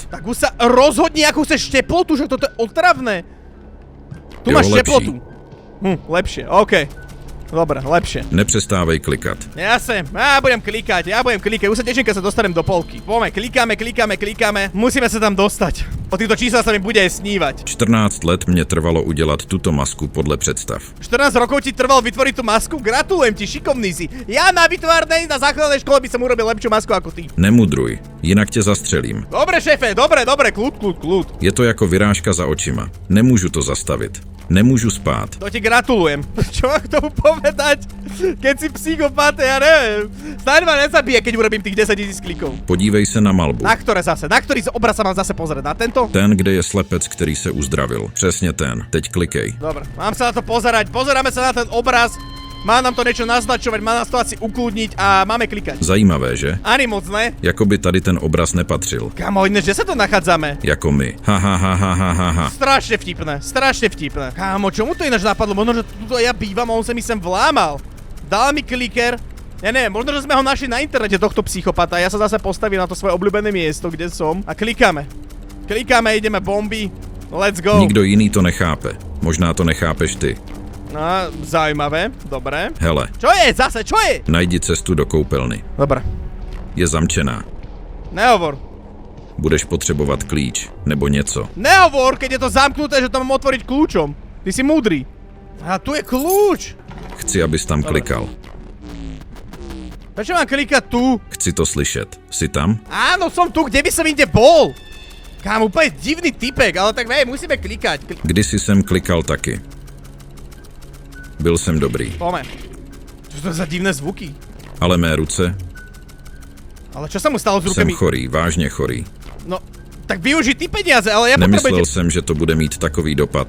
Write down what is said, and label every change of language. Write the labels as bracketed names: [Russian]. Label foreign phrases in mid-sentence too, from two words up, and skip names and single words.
[Slovak] Tak už sa rozhodni, akú chceš teplotu, že toto je otravné. Tu [Czech] Jo, [Slovak] máš [Czech] lepší. [Slovak] teplotu. Lepšie, OK. Dobre, lepšie. [Czech] Nepřestávej klikat. [Slovak] Jasne, ja budem klikať, už sa teším, keď sa dostanem do polky. Poďme, klikáme, musíme sa tam dostať. O týchto čísla sa mi bude aj snívať. [Czech] 14 let mě trvalo udělat tuto masku podle představ. [Slovak] 14 rokov ti trvalo vytvoriť tú masku? Gratulujem ti, šikovný si. Ja na výtvarnej, na základnej škole by som urobil lepšiu masku ako ty. [Czech] Nemudruj, jinak tě zastřelím. [Slovak] Dobre, šéfe, dobre, kľud. [Czech] Je to jako vyrážka za očima. Nemůžu to zastavit. Nemůžu spát. [Slovak] To ti gratulujem. Čo mám k tomu povedať? Keď si psychopat, ja neviem. Snáď ma nezabije, keď urobím tých 10 000 klikov. [Czech] Podívej se na malbu. [Slovak] Na ktoré zase? Na ktorý obraz sa mám zase pozrieť? Na tento? [Czech] Ten, kde je slepec, který se uzdravil. Přesně ten. Teď klikej. [Slovak] Dobre, mám sa na to pozerať. Pozeráme sa na ten obraz. Má nám to niečo naznačovať, má nás to asi ukludniť a máme klikať. [Czech] Zajímavé, že? Ani moc ne. Jakoby tady ten obraz nepatřil. [Slovak] Kamo, iné, že sa to nachádzame? [Czech] Jako my. Ha. [Slovak] Strašne vtipné. Kámo, čo mu to ináč napadlo? Možno, že tuto ja bývam a on sa mi sem vlámal. Dal mi kliker. Ja neviem, možno, že sme ho našli na internete, tohto psychopata. Ja sa zase postavím na to svoje obľúbené miesto, kde som. A klikáme, ideme bomby. [English] Let's go. [Czech] Nikdo jiný to nechápe. Možná to nechápeš ty. [Slovak] No, zaujímavé, dobre. [Czech] Hele. [Slovak] Čo je zase, čo je? [Czech] Najdi cestu do koupelny. [Slovak] Dobre. [Czech] Je zamčená. [Slovak] Nehovor. [Czech] Budeš potřebovat klíč, nebo něco. [Slovak] Nehovor, keď je to zamknuté, že to mám otvoriť kľúčom. Ty si múdry. A tu je kľúč. [Czech] Chci, abys tam klikal. [Slovak] Prečo mám klikať tu? [Czech] Chci to slyšet. Jsi tam? [Slovak] Áno, som tu, kde by som inde bol? Kámo, úplne divný typek, ale tak musíme klikať. [Czech] Kdysi jsem klikal taky. Byl jsem dobrý. [Slovak] Poďme. Čo to za divné zvuky? [Czech] Ale mé ruce? [Slovak] Ale čo sa mu stalo s rukami? [Czech] Jsem chorý, vážně chorý. [Slovak] No, tak využij ty peniaze, ale ja [Czech] Nemyslel jsem, že to bude mít takový dopad.